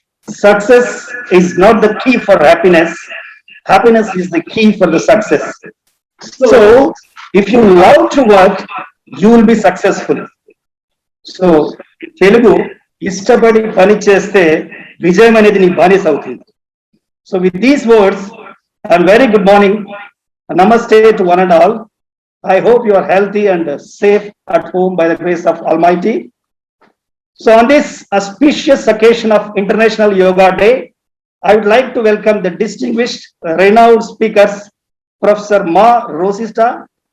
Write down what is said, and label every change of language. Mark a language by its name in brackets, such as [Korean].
[English] Success is not the key for happiness. Happiness is the key for the success. So, if you love to work, you will be successful. [Telugu] So, Telugu ఇష్టపడి పని చేస్తే విజయం అనేది నీ బానిస అవుతుంది. [English] So, with these words, and very good morning, namaste to one and all. I hope you are healthy and safe at home by the grace of Almighty. So on this auspicious occasion of International Yoga Day, I would like to welcome the distinguished, renowned speakers, Professor Ma Rosista.